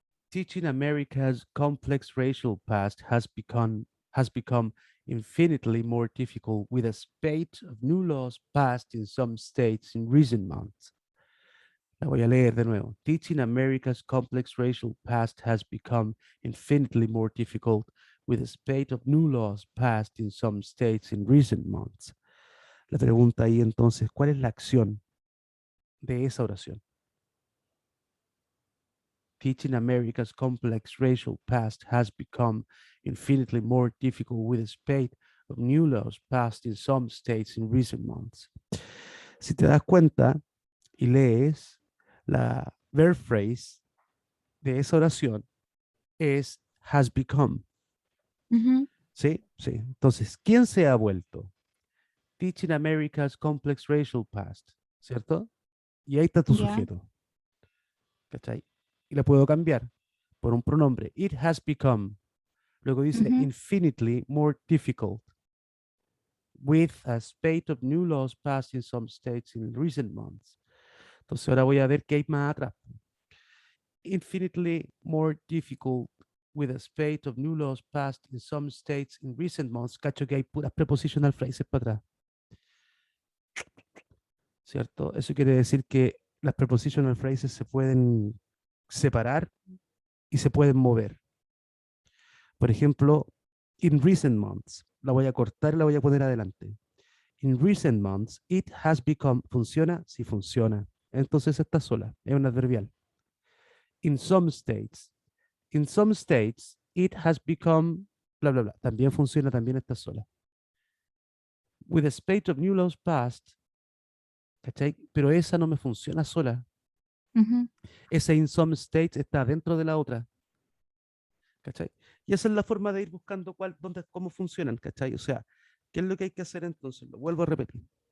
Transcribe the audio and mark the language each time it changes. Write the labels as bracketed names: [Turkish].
[English] Teaching America's complex racial past has become infinitely more difficult with a spate of new laws passed in some states in recent months. [Spanish] La voy a leer de nuevo. [English] Teaching America's complex racial past has become infinitely more difficult with a spate of new laws passed in some states in recent months. [Spanish] La pregunta ahí entonces, ¿cuál es la acción de esa oración? [English] Teaching America's complex racial past has become infinitely more difficult with a spate of new laws passed in some states in recent months. [Spanish] Si te das cuenta y lees, la verb phrase de esa oración es [English] has become. Ujú. [Spanish] ¿Sí? Sí. Entonces, ¿quién se ha vuelto? [English] Teaching America's complex racial past, [Spanish] ¿cierto? Y ahí está tu Ya. sujeto, ¿cachai? Y la puedo cambiar por un pronombre. [English] It has become. [Spanish] Luego dice Ujú. [English] infinitely more difficult with a spate of new laws passed in some states in recent months. [Spanish] Entonces ahora voy a ver qué hay más atrás. [English] Infinitely more difficult with a spate of new laws passed in some states in recent months. [Spanish] Cacho que hay puras prepositional phrases para atrás, ¿cierto? Eso quiere decir que las prepositional phrases se pueden separar y se pueden mover. Por ejemplo, [English] in recent months, [Spanish] la voy a cortar y la voy a poner adelante. [English] In recent months, it has become, [Spanish] ¿funciona? Sí funciona. Entonces está sola, es un adverbial. [English] In some states, in some states, it has become, bla, bla, bla. [Spanish] También funciona, también está sola. [English] With a spate of new laws passed, [Spanish] ¿cachai? Pero esa no me funciona sola. Ujú. Esa [English] in some states [Spanish] está dentro de la otra, ¿cachai? Y esa es la forma de ir buscando cómo funcionan, ¿cachai? O sea, ¿qué es lo que hay que hacer entonces? Lo vuelvo a repetir.